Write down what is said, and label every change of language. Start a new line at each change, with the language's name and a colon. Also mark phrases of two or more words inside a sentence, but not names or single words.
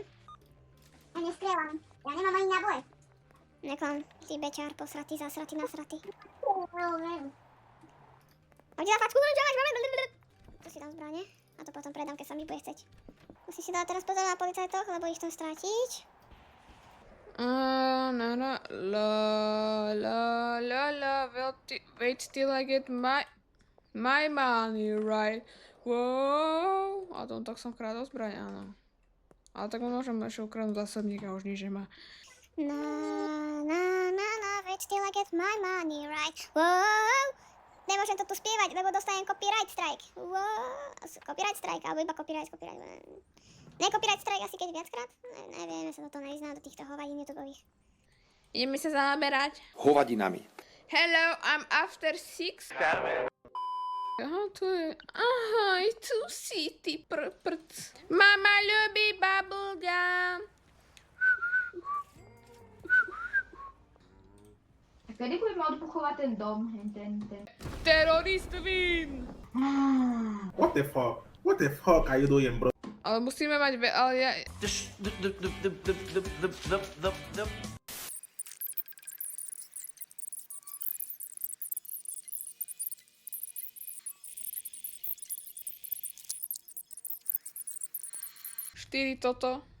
Slovak: Ja nestrieľam. Ja nemám ani náboje. Neklam, ty bečár, posratý, zasratý, nasratý. Poď za facku, čo máš? Tu si dám zbrane a to potom predám, keď sa mi bude chceť. Musím si dať teraz pozor na policajtoch, lebo ich chcem strátiť.
English: Wait till I get my money, right? Wow.
Slovak: A to tak som krádol zbraň, áno. Ale tak môžem ešte ukradnúť zásobníka, už nič nemá.
English: Wait till I get my money, right? Wow.
Slovak: Nemôžem to tu spievať, lebo dostanem
English: copyright strike. Wow. Copyright strike,
Slovak: alebo iba copyright. Ne,
English: copyright strike
Slovak: asi keď viackrát? Neviem, ja sa toto nevyznám do týchto hovadín YouTubeových. Ideme sa zaoberať Hovadinami.
English: Hello, I'm after 6.
Slovak: Aha, tu je... Aha, tu si, ty prd. Mama ľubí bubblegum. A kedy budeme odbuchovať ten dom? Ten.
English: Terorist win. What the fuck are you doing, bro?
Slovak: Ale musíme mať... Ale ja... Štyri toto.